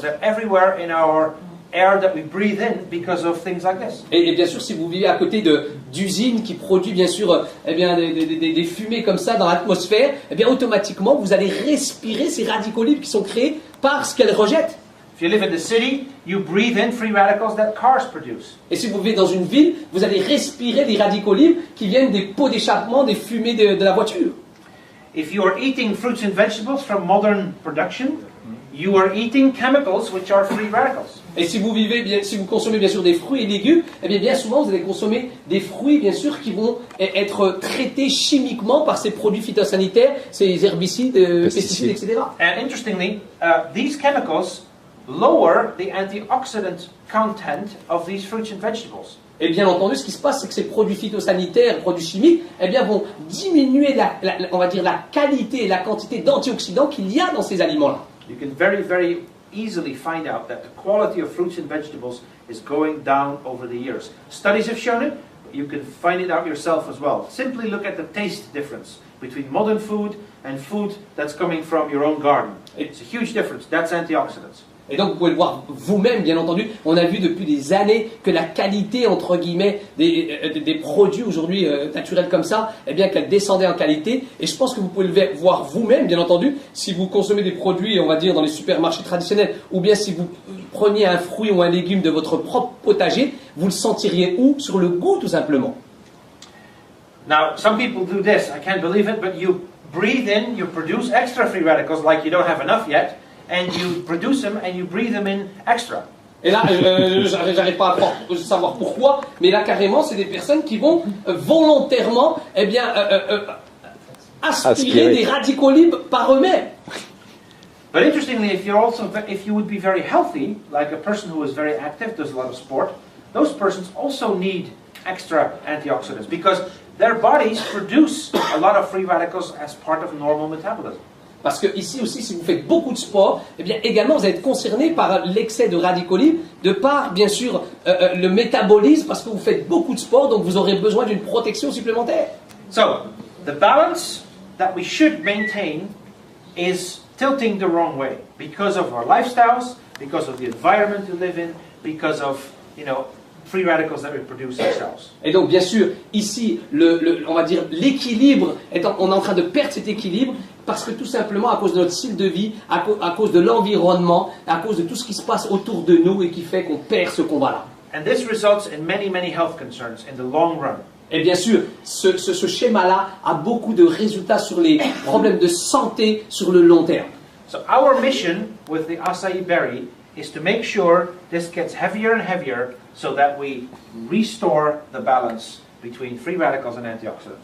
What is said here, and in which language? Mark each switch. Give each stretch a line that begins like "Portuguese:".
English: They're everywhere in our air that we breathe in because of things like this.
French: Et bien sûr, si vous vivez à côté d'usines qui produisent bien sûr eh bien, des fumées comme ça dans l'atmosphère, eh bien automatiquement vous allez respirer ces radicaux libres qui sont créés par ce qu'elles rejettent.
English: If you live in the city, you breathe in free radicals that cars produce.
French: Et si vous vivez dans une ville, vous allez respirer les radicaux libres qui viennent des pots d'échappement, des fumées de la voiture.
English: If you are eating fruits and vegetables from modern production, you are eating chemicals which are free radicals.
French: Et si vous consommez bien sûr des fruits et légumes, eh bien souvent vous allez consommer des fruits bien sûr qui vont être traités chimiquement par ces produits phytosanitaires, ces herbicides, pesticides, etc.
English: And interestingly, these chemicals lower the antioxidant content of these fruits and vegetables.
French: Et bien entendu, ce qui se passe, c'est que ces produits phytosanitaires, produits chimiques, eh bien vont diminuer on va dire la qualité et la quantité d'antioxydants qu'il y a dans ces aliments-là.
English: You can very easily find out that the quality of fruits and vegetables is going down over the years. Studies have shown it, but you can find it out yourself as well. Simply look at the taste difference between modern food and food that's coming from your own garden. It's a huge difference. That's antioxidants.
French: Et donc vous pouvez le voir vous-même, bien entendu. On a vu depuis des années que la qualité, entre guillemets, des produits aujourd'hui naturels comme ça, eh bien qu'elle descendait en qualité. Et je pense que vous pouvez le voir vous-même, bien entendu, si vous consommez des produits, on va dire, dans les supermarchés traditionnels, ou bien si vous preniez un fruit ou un légume de votre propre potager, vous le sentiriez où? Sur le goût, tout simplement.
English: Now, some people do this. I can't believe it, but you breathe in, you produce extra free radicals like you don't have enough yet. And you produce them and you breathe them in extra.
French: Et là, j'arrive pas à savoir pourquoi, mais là carrément, c'est des personnes qui vont volontairement, eh bien, aspirer des radicaux libres par eux-mêmes.
English: But interestingly, if you would be very healthy, like a person who is very active, does a lot of sport, those persons also need extra antioxidants because their bodies produce a lot of free radicals as part of normal metabolism.
French: Parce que ici aussi, si vous faites beaucoup de sport, eh bien également vous allez être concerné par l'excès de radicaux libres, de par bien sûr le métabolisme, parce que vous faites beaucoup de sport, donc vous aurez besoin d'une protection supplémentaire.
English: So, the balance that we should maintain is tilting the wrong way because of our lifestyles, because of the environment we live in, because of, free radicals that we produce ourselves.
French: Et donc, bien sûr, ici, on va dire l'équilibre, on est en train de perdre cet équilibre parce que tout simplement à cause de notre style de vie, à cause de l'environnement, à cause de tout ce qui se passe autour de nous et qui fait qu'on perd ce combat-là.
English: And this results in many, many health concerns in the long run.
French: Et bien sûr, ce schéma-là a beaucoup de résultats sur les problèmes de santé sur le long terme.
English: So our mission with the acai berry is to make sure this gets heavier and heavier so that we restore the balance between free radicals and antioxidants.